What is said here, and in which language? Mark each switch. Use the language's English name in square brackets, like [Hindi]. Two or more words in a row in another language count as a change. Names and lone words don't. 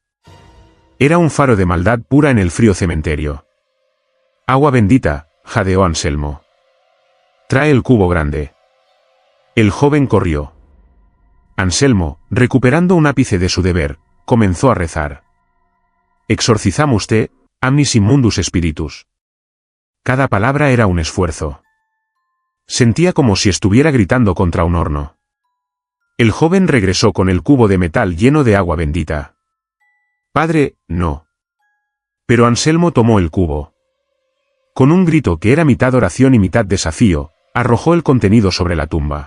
[Spanish] Era un faro de maldad pura en el frío cementerio. Agua bendita, jadeó Anselmo. Trae el cubo grande. El joven corrió. Anselmo, recuperando un ápice de su deber, comenzó a rezar. [Latin] Exorcizamus te, amnis immundus spiritus. [Spanish] Cada palabra era un esfuerzo. Sentía como si estuviera gritando contra un horno. El joven regresó con el cubo de metal lleno de agua bendita. Padre, no. Pero Anselmo tomó el cubo. Con un grito que era mitad oración y mitad desafío, arrojó el contenido sobre la tumba.